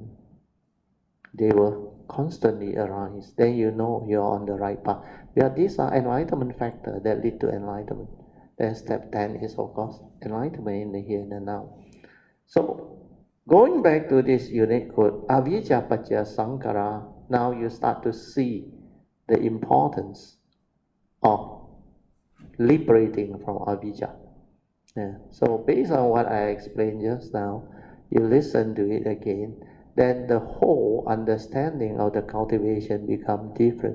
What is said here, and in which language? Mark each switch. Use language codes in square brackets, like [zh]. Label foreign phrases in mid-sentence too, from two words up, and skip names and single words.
[en] They will constantly arise. Then you know you are on the right path. Yeah, these are enlightenment factors that lead to enlightenment. Then step 10 is of course enlightenment in the here and the now. So going back to this unique quote, [pi] avijja paccaya sankhara, [en] now you start to see the importance of liberating from avijja. So based on what I explained just now, you listen to it again, then the whole understanding of the cultivation becomes different.